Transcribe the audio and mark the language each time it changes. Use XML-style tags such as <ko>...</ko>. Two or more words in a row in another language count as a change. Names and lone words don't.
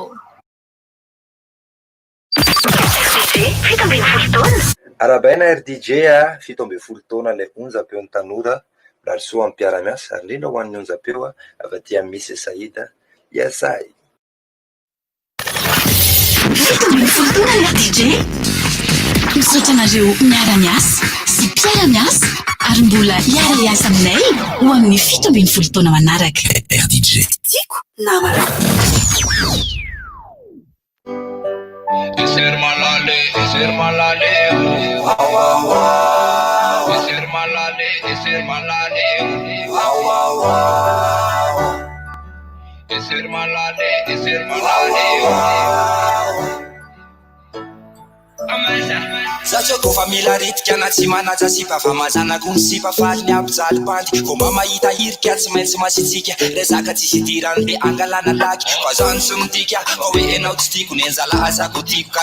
<mg>arabaina RDJ 17 taona ilay onjam-peon'ny tanora mirary soa amin'ny mpiara-miasa ary indrindra ho an'ny onjam-peo avy aty amin'ny Misy Saïda Yasay. Misaotra anareo miara-miasa sy mpiara-miasa ary mbola hiara-iasa aminay ho amin'ny 17 taona manaraka. RDJ tiako namana. Ser malale, wow wow wow. Ser malale, wow wow wow. Ser malale, wow. Satria kofa mila ritika na tsy manaja sipa fa mazanako ny sipa faly ny ampijaly bandy fomba mahita hirika tsy maintsy masitsika resaka tsisy idirany be angalana laky fa zany tsy midika fa hoe enao tsy tiako ny enjala azako tiako ka</mg>